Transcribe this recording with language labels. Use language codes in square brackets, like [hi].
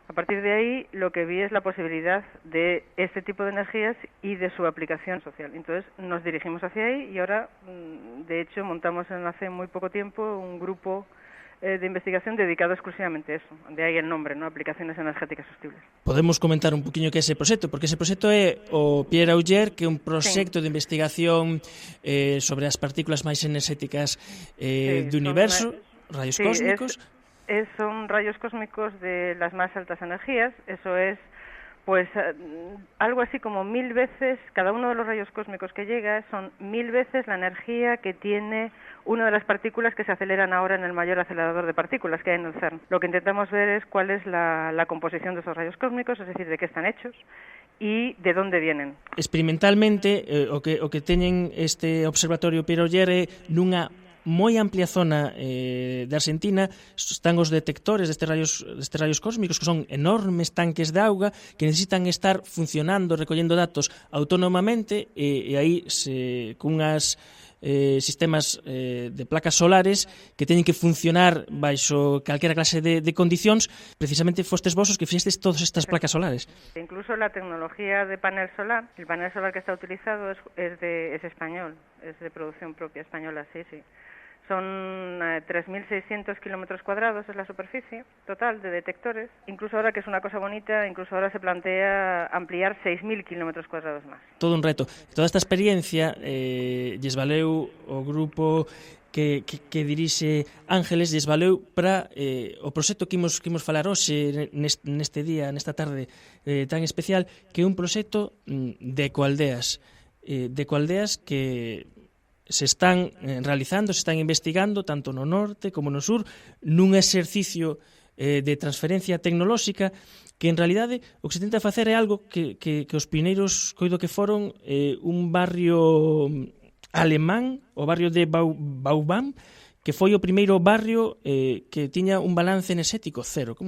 [es] A partir de ahí, lo que vi es la posibilidad de este tipo de energías y de su aplicación social. Entonces, nos dirigimos hacia ahí y ahora, de hecho, montamos hace muy poco tiempo un grupo de investigación dedicado exclusivamente a eso, de aí el nombre, ¿no? Aplicaciones energéticas sostibles. [gl] Podemos comentar un poquinho que é ese proxecto, porque ese proxecto é o Pierre Auger, que é un proxecto de investigación sobre as partículas máis enerxéticas do universo, rayos cósmicos. [es] Son rayos cósmicos de las más altas energías, eso es pues algo así como 1000 veces, cada uno de los rayos cósmicos que llega son 1000 veces la energía que tiene una de las partículas que se aceleran ahora en el mayor acelerador de partículas que hay en el CERN. Lo que intentamos ver es cuál es la composición de esos rayos cósmicos, es decir, de qué están hechos y de dónde vienen. [gl] Experimentalmente, o que teñen este observatorio Pierre Auger é nunha moi amplia zona de Argentina están os detectores destes rayos cósmicos, que son enormes tanques de auga que necesitan estar funcionando, recollendo datos autónomamente, e aí cunhas sistemas de placas solares que teñen que funcionar baixo calquera clase de condicións. Precisamente fostes vos os que fixestes todas estas placas solares. [es] Incluso la tecnología de panel solar, el panel solar que está utilizado es español, es de producción propia española, sí. Son 3.600 kilómetros cuadrados, es la superficie total de detectores. Incluso ahora, que es una cosa bonita, incluso ahora se plantea ampliar 6.000 kilómetros cuadrados más. Todo un reto. [gl] Toda esta experiencia lles valeu o grupo que dirixe Ángeles, lles valeu para o proxecto que imos falar hoxe neste día, nesta tarde tan especial, que é un proxecto de ecoaldeas que se están realizando, se están investigando tanto no norte como no sur, nun exercicio de transferencia tecnolóxica que en realidade o que se tenta facer é algo que os pioneiros coido que foron un barrio alemán, o barrio de Baubam, que foi o primeiro barrio que tiña un balance enerxético cero.